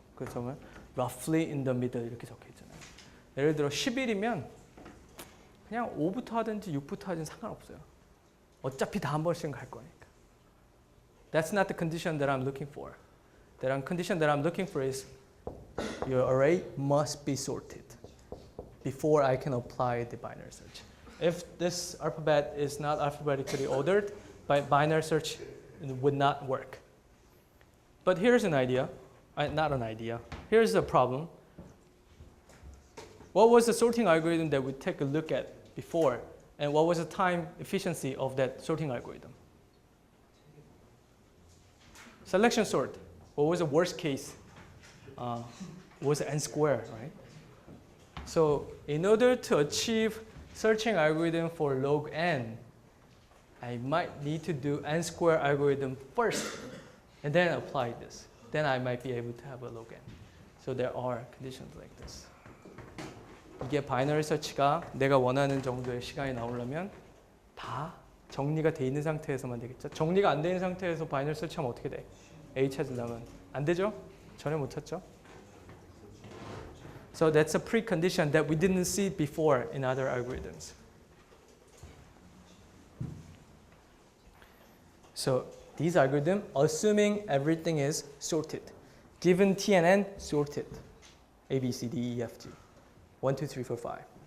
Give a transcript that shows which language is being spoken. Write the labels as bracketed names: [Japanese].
[Korean] 그래서 [English] roughly in the middle [Korean] 이렇게 적혀있잖아요. 예를 들어 11이면 그냥 5부터 하든지 6부터 하든지 상관없어요. 어차피 다 한 번씩은 갈 거니까. [English] That's not the condition that I'm looking for. The condition that I'm looking for is your array must be sorted before I can apply the binary search. If this alphabet is not alphabetically ordered, binary search would not work. But here's an idea, not an idea. Here's a problem. What was the sorting algorithm that we take a look at before? And what was the time efficiency of that sorting algorithm? Selection sort. What was the worst case? Was n square, right? So in order to achieve searching algorithm for log n, I might need to do n square algorithm first and then apply this. Then I might be able to have a log n. So there are conditions like this. [Korean] 이게 바이너리 서치가 내가 원하는 정도의 시간이 나오려면 다 정리가 돼 있는 상태에서만 되겠죠. 정리가 안 돼 있는 상태에서 바이너리 서치하면 어떻게 돼? A 찾으려면 안 되죠? 전혀 못 찾죠? [English] So that's a precondition that we didn't see before in other algorithms. So these algorithms, assuming everything is sorted, given T and N, sorted, A, B, C, D, E, F, G, 1, 2, 3, 4, 5.